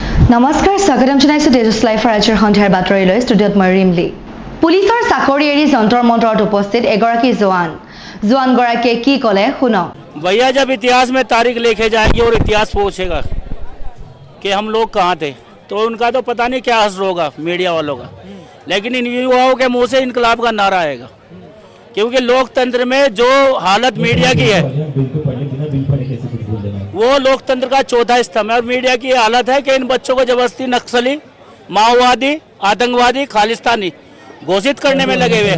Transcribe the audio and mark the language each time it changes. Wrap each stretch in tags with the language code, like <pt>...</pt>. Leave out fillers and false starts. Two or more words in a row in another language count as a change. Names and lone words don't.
<as>নমস্কাৰ স্বাগতম জনাইছো তেজছ লাইফৰ আজিৰ সন্ধিয়াৰ বাতৰিলৈ ষ্টুডিঅ'ত মই ৰিমলি পুলিচৰ চাকৰি এৰি যন্তৰ মন্ত্ৰত উপস্থিত এগৰাকী জোৱানগৰাকীয়ে কি ক'লে শুনক</as> <hi>भैया जब इतिहास में तारीख लिखे जाएगी और इतिहास पूछेगा कि हम लोग कहाँ थे तो उनका तो पता नहीं क्या असर होगा मीडिया वालों का, लेकिन इन युवाओं के मुंह से इनकलाब का नारा आएगा क्योंकि लोकतंत्र में जो हालत मीडिया की है वो लोकतंत्र का चौथा स्तंभ है और मीडिया की हालत है कि इन बच्चों को जबरदस्ती नक्सली, माओवादी, आतंकवादी, खालिस्तानी घोषित करने में लगे हुए।</hi>